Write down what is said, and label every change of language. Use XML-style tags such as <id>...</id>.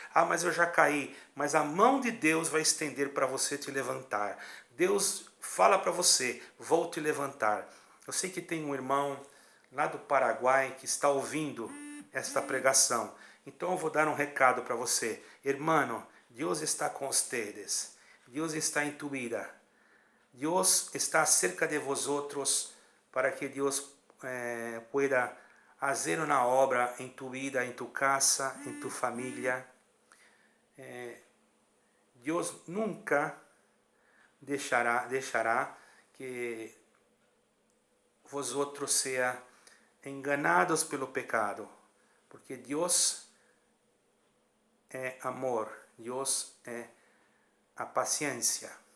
<pt>Ah, mas eu já caí. Mas a mão de Deus vai estender para você te levantar. Deus fala para você, vou te levantar. Eu sei que tem um irmão lá do Paraguai que está ouvindo esta pregação. Então eu vou dar um recado para você. Hermano, Deus está com vocês. Deus está em</pt> <es>tu vida. Deus está cerca de vosotros para que Deus pueda hacer una obra en tu vida, en tu casa, en tu familia.</es> <pt>Deus nunca deixará que</pt> <es>vosotros sean</es> <pt>enganados pelo pecado, porque Deus é amor, Deus é a paciência.</pt>